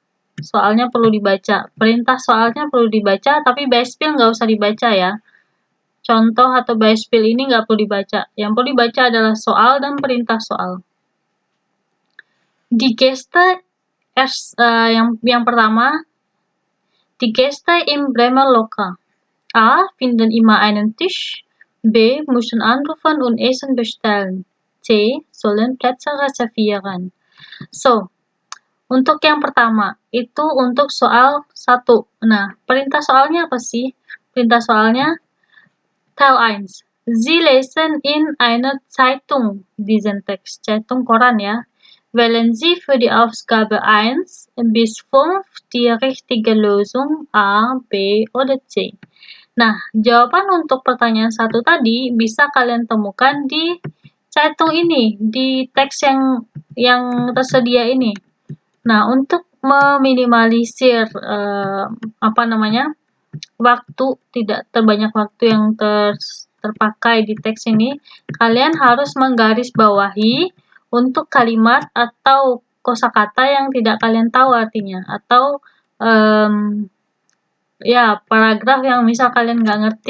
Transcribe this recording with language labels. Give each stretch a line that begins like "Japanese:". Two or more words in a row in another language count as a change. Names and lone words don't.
Indonesian: Soalnya perlu dibaca. Perintah soalnya perlu dibaca, tapi Beispiel nggak usah dibaca ya. Contoh atau Beispiel ini nggak perlu dibaca. Yang perlu dibaca adalah soal dan perintah soal.
German: Die Gäste
Indonesian: yang pertama,
German: die Gäste im Bremer Lokal. A. Finden immer einen Tisch. B. Müssen anrufen und Essen bestellen. C. Sollen Plätze reservieren.
Indonesian: So, untuk yang pertama, itu untuk soal 1. Nah, perintah soalnya apa sih? Perintah soalnya, Teil 1.
German: Sie lesen in einer Zeitung diesen Text.
Indonesian: Zeitung koran ya.
German: Wählen Sie für die Aufgabe 1 bis 5 die richtige Lösung A, B, oder C.
Indonesian: Nah, jawaban untuk pertanyaan 1 tadi bisa kalian temukan di Zeitung ini, di teks yang tersedia ini. Nah, untuk meminimalisir waktu, tidak terbanyak waktu yang terpakai di teks ini, kalian harus menggarisbawahi untuk kalimat atau kosakata yang tidak kalian tahu artinya, atau paragraf yang misal kalian nggak ngerti.